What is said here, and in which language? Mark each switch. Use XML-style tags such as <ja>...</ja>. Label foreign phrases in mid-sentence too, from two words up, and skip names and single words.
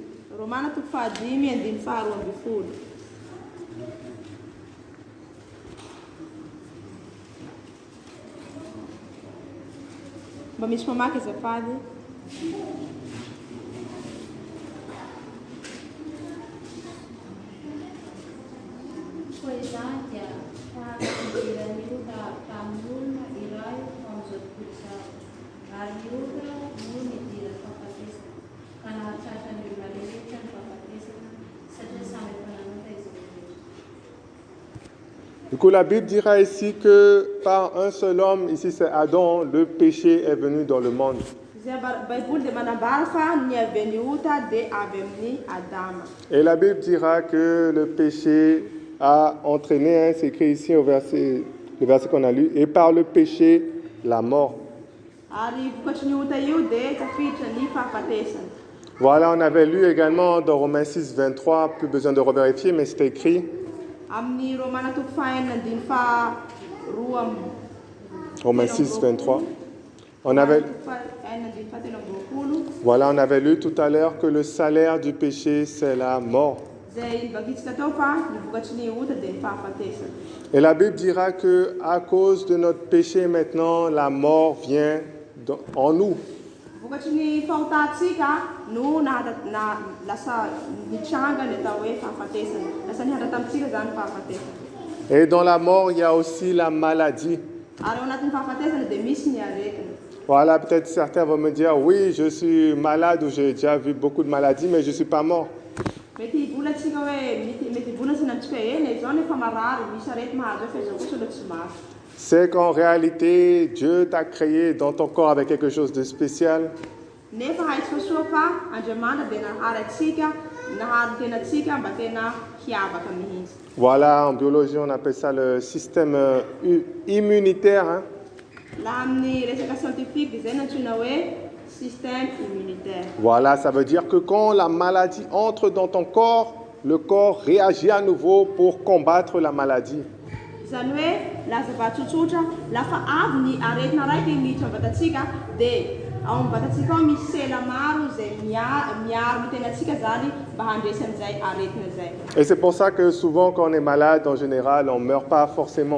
<mg>Romana toko fahadimy andimy faharoa amby folo. Mba misy mamaky azafady. Koa izany dia tahaka idiran'ny ota tamin'ny olona iray amin'izao tontolo izao. Ary ny ota no nidira fahafatesana, ka nahatratra ny olona rehetra ny fahafatesana satria samy efa nanota izy rehetra.</mg> <fr>Du coup, la Bible dira ici que par un seul homme, ici c'est Adam, le péché est venu dans le monde.</fr> <mg>Zay Baiboly dia manambara fa ny avy amin'ny ota dia avy amin'ny Adama.</mg> <fr>Et la Bible dira que le péché a entraîné, hein, c'est écrit ici au verset, le verset qu'on a lu, et par le péché, la mort.</fr> <mg>Ary vokatry ny ota io dia tafiditra ny fahafatesana.</mg> <fr>Voilà, on avait lu également dans Romains 6, 23, plus besoin de revérifier, mais c'est écrit.</fr> <mg>Amin'ny Romana toko fahaenina andiny faharoa amby</mg> <fr>Romains 6, 23. On avait,</fr> <mg>fahaenina andiny fahatelo amby roapolo.</mg> <fr>voilà, on avait lu tout à l'heure que le salaire du péché, c'est la mort.</fr> <mg>Zay vakitsika teo fa ny vokatry ny ota dia ny fahafatesana.</mg> <fr>Et la Bible dira que à cause de notre péché maintenant, la mort vient en nous.</fr> <mg>Vokatry ny fahotantsika no lasa nitranga ny atao hoe fahafatesana. Lasa nihatra tamintsika zany fahafatesana.</mg> <fr>Et dans la mort, il y a aussi la maladie.</fr> <mg>Ary ao anatin'ny fahafatesana dia misy ny aretina.</mg> <fr>Voilà, peut-être certains vont me dire, oui, je suis malade ou j'ai déjà vu beaucoup de maladies, mais je ne suis pas mort.</fr> <mg>Mety hivolatsika hoe mety hivolatsina amintsika hoe eny izao nefa marary misy arety mahazo hoe fa izao kosa aloha tsy maso.</mg> <fr>C'est qu'en réalité, Dieu t'a créé dans ton corps avec quelque chose de spécial.</fr> <mg>Nefa haitsika soa fa Andriamanitra dia nahary atsika, nahary tena atsika mba tena hiavaka mihitsy.</mg> <fr>Voilà, en biologie, on appelle ça le système immunitaire. Hein.</fr> <mg>Laha amin'ny resaka scientifique dia zay no antsoina hoe</mg> <fr>système immunitaire. Voilà, ça veut dire que quand la maladie entre dans ton corps, le corps réagit à nouveau pour combattre la maladie.</fr> <mg>Zany hoe laha zava-tsotsotra lafa avy ny aretina raiky miditra ao vatatsika dia ao amin'ny vatatsika ao misy sela maro zay miaro ny tenatsika zany mba handresy an'izay aretina zay.</mg> <fr>Et c'est pour ça que souvent quand on est malade, en général, on ne meurt pas forcément.</fr>